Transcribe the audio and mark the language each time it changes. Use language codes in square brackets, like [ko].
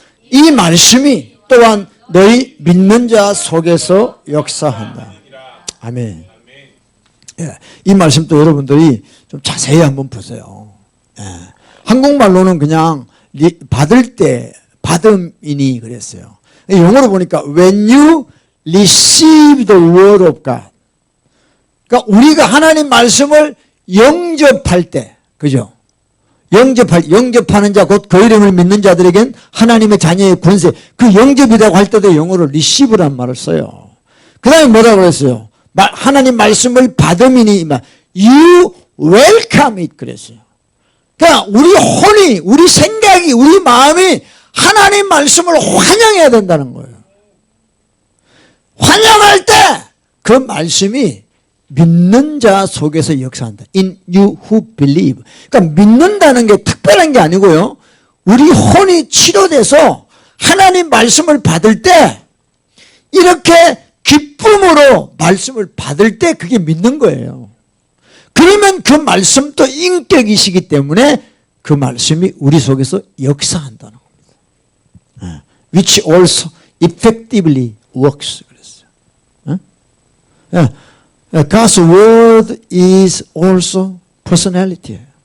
[ko] 이 말씀이 또한 너희 믿는 자 속에서 역사한다. 아멘. 예, 이 말씀도 여러분들이 좀 자세히 한번 보세요. 예, 한국말로는 그냥 받을 때 받음이니 그랬어요. 영어로 보니까 [en] when you receive the word of God. [ko] 그러니까 우리가 하나님 말씀을 영접할 때, 그죠? 영접하는 자, 곧 그 이름을 믿는 자들에겐 하나님의 자녀의 권세, 그 영접이라고 할 때도 영어로 receive란 말을 써요. 그 다음에 뭐라고 그랬어요? 하나님 말씀을 받음이니, [en] you welcome it [ko] 그랬어요. 그러니까 우리 혼이, 우리 생각이, 우리 마음이 하나님 말씀을 환영해야 된다는 거예요. 환영할 때 그 말씀이 믿는 자 속에서 역사한다. [en] In you who believe. [ko] 그러니까 믿는다는 게 특별한 게 아니고요. 우리 혼이 치료돼서 하나님 말씀을 받을 때 이렇게 기쁨으로 말씀을 받을 때 그게 믿는 거예요. 그러면 그 말씀도 인격이시기 때문에 그 말씀이 우리 속에서 역사한다는 겁니다. [en] Which also effectively works. God's word is also personality.